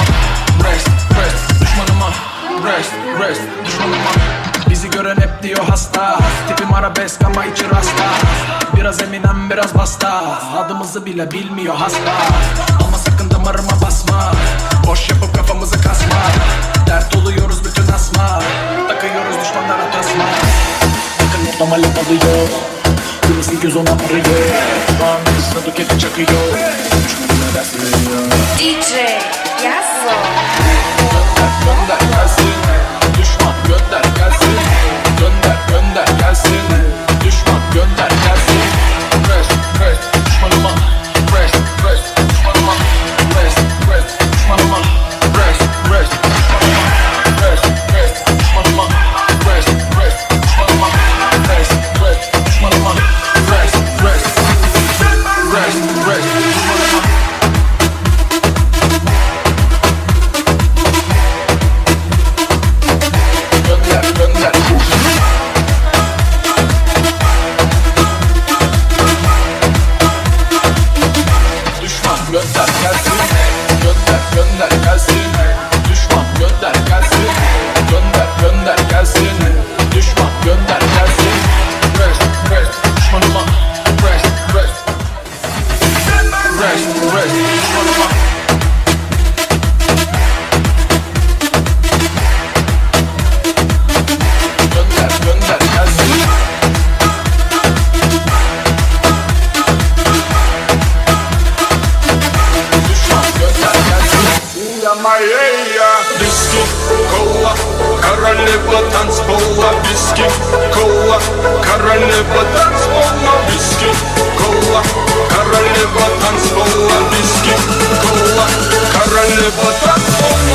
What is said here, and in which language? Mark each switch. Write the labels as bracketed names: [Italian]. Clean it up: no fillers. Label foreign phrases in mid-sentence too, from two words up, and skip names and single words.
[Turkish] Rest, rest, düşmanıma. Rest, rest, düşmanıma. Bizi gören hep diyor hasta. Tipim arabesk ama içi rasta. Biraz Eminem biraz basta. Adımızı bile bilmiyor hasta. Ama sakın damarıma basma. Boş yapıp kafamızı kasma. Dert oluyoruz bütün asma. Takıyoruz düşmanlara tasma. Bakın ortama laf alıyor. Kırmızı göz ona arıyor. Lan kızına döketi çakıyor. Düşmanına ders veriyor. DJ Yasso. Gönder gelsin. Düşman gönder gelsin. Gönder gönder gelsin. Düşman gönder gelsin. Rest rest düşmanıma. Rest rest düşmanıma. Rest rest düşmanıma. Rest rest düşmanıma. Rest rest düşmanıma. Rest rest düşmanıma. Rest rest düşmanıma. Rest rest rest rest düşmanıma. Gönder gönder. Düşman gönder gelsin. Gönder gönder gelsin. Düşman gönder gelsin. Gönder gönder gelsin. Düşman gönder gelsin. Rest rest düşmanıma. Rest rest. Rest rest düşmanıma. Gönder gönder gelsin. Düşman gönder gelsin. [Russian] Я моя виски, кола, королева танцпола, виски, кола, королева танцпола, виски, кола, королева танцпола, виски, кола, королева танцпола.